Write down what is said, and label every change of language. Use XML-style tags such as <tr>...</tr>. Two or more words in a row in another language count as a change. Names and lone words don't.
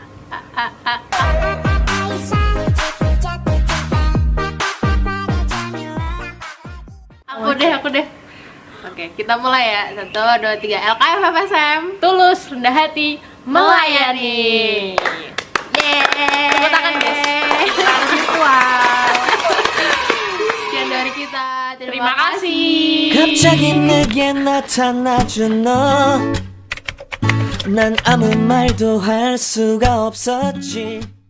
<id>Aku deh. Oke, kita mulai ya. 1, 2, 3. LKF FSM. Tulus, rendah hati, melayani. Yeay. Tepuk tangan, guys. Tangan virtual. Sekian dari kita. Terima kasih.</id> <ko>갑자기 내게 나타나준 너. 난 아무 말도 할 수가 없었지.</ko>